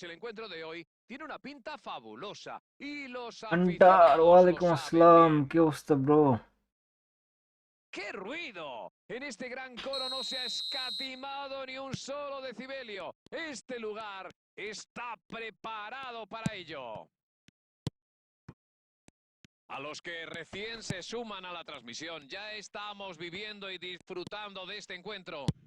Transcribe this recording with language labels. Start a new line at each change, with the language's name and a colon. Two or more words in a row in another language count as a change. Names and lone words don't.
Spanish: El encuentro de hoy tiene una pinta fabulosa y los আন্টার, aficionados lo
Arabic: ওয়ালাইকুম
Spanish: saben
Arabic: আসসালাম,
Spanish: bien.
Bangla: কি অবস্থা ব্রো?
Spanish: ¡Qué ruido! En este gran coro no se ha escatimado ni un solo decibelio. Este lugar está preparado para ello. A los que recién se suman a la transmisión, ya estamos viviendo y disfrutando de este encuentro.